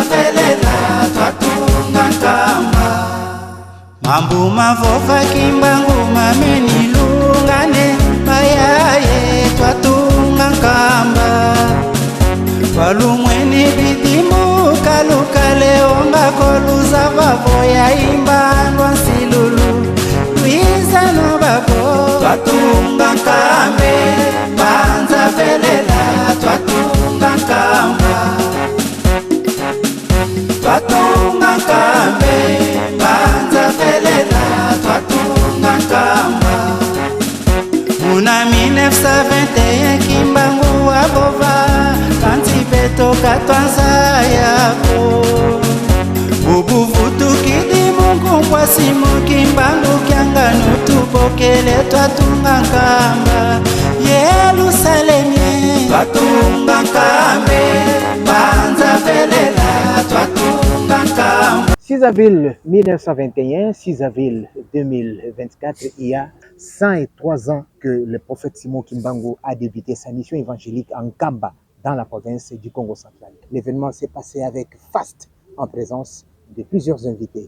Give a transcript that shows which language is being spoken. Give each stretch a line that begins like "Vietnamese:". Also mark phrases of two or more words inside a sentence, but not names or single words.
Kongo: velela twatunga nkamba mambu mavofa Kimbangu mameni lungane mayaye twatunga nkamba walumweni bidimu kalukale onga koluza vavo ya imbalwa silulu luiza no babo twatunga nkambe banza velela twatunga nkamba twatunga nkambe banza velela twatunga nkamba muna 1921 Kimbangu abova kanti betoka twanza yako bubuvutu kidi Mungu kwa Simon Kimbangu kyanga nutupokele twatunga nkamba Yerusalemu twatunga nkambe banza velela twatunga nkamba.
French: 6 avril 1921, 6 avril 2024, il y a 103 ans que le prophète Simon Kimbangu a débuté sa mission évangélique en Kamba, dans la province du Congo central. L'événement s'est passé avec faste, en présence de plusieurs invités.